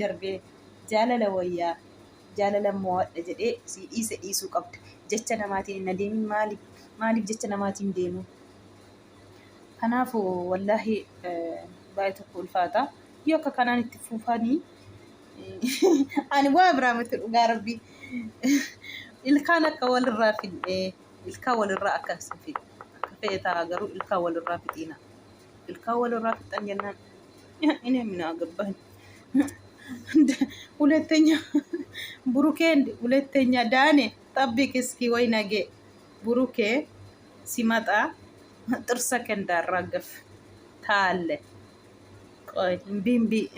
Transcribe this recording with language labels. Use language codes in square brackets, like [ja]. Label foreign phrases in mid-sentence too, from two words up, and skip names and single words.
[om] darbee jaalala wayyaa jaalala mo'adha jedhee si dhiisuu qabda jecha namaatiin hin adeemin maaliif jecha namaatiin deemu kanaafuu wallaahi baay'ee tokko ulfaata yoo akka kanaan itti fuufanii ani waa biraa miti dhugaa rabbii ilkaan akka walirraa fidhee ilkaan walirraa akka feetaa garuu ilkaan walirraa fixiina ilkaan walirraa fixan jennaan [am] እኔ ምን አገባኝ ሁለተኛ ብሩኬን ሁለተኛ ዳኔ ጠብቅ እስኪ ወይ ነገ ብሩኬ ሲመጣ ጥርሰክ እንዳራገፍ ታለ ቆይ ቢምቢ